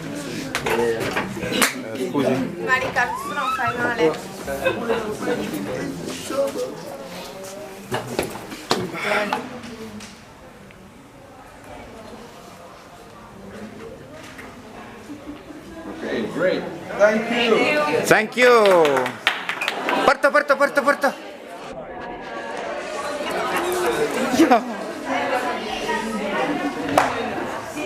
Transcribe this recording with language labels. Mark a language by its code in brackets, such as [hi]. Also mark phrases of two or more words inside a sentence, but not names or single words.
[it] Ma Riccardo, tu non fai male. [en] Okay, great. Thank you. Thank you. Porto. Ja.